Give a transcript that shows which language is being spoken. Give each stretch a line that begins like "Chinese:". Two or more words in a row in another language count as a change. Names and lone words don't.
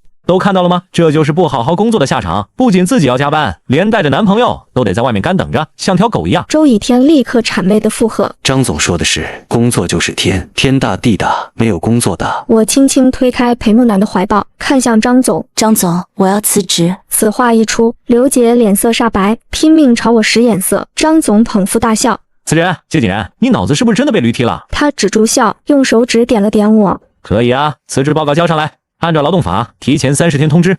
Chinese: 都看到了嗎？這就是不好好工作的下場，不僅自己要加班，連帶着男朋友都得在外面乾等着，像條狗一樣。周以天立刻谄媚的附和： 張總說的是，工作就是天，天大地大，沒有工作大。我輕輕推開裴木南的懷抱，看向張總。張總，我要辭職。此話一出，劉杰臉色煞白，拼命朝我使眼色。張總捧腹大笑： 此人，謝景然，你腦子是不是真的被驢踢了？他止住笑，用手指點了點我。可以啊，辭職報告交上來。按照勞動法，提前30天通知。